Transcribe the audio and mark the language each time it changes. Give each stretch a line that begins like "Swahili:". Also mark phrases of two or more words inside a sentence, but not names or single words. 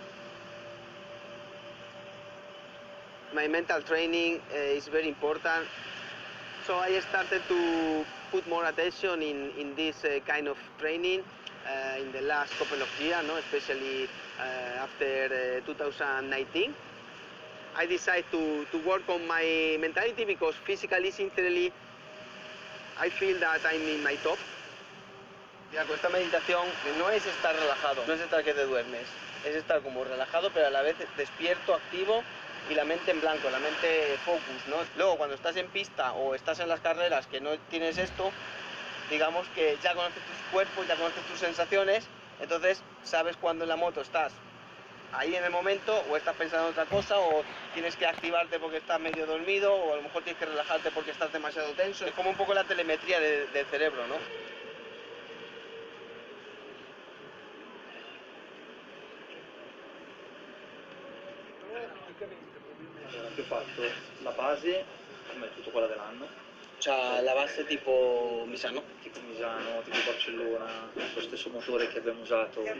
English: My mental training is very important, so I started to put more attention in this kind of training in the last couple of years, no? Especially after 2019. I decided to work on my mentality because physically, sincerely, I feel that I'm in my top.
Spanish: Mira, con esta meditación no es estar relajado, no es estar que te duermes, es estar como relajado pero a la vez despierto, activo y la mente en blanco, la mente focus, ¿no? Luego cuando estás en pista o estás en las carreras que no tienes esto, digamos que ya conoces tus cuerpos, ya conoces tus sensaciones, entonces sabes cuando en la moto estás ahí en el momento o estás pensando en otra cosa o tienes que activarte porque estás medio dormido o a lo mejor tienes que relajarte porque estás demasiado tenso. Es como un poco la telemetría del cerebro, ¿no?
Italian: Ho fatto la base come tutto quella dell'anno. Cioè la base tipo Misano? Tipo Misano, tipo Barcellona, lo stesso motore che abbiamo usato in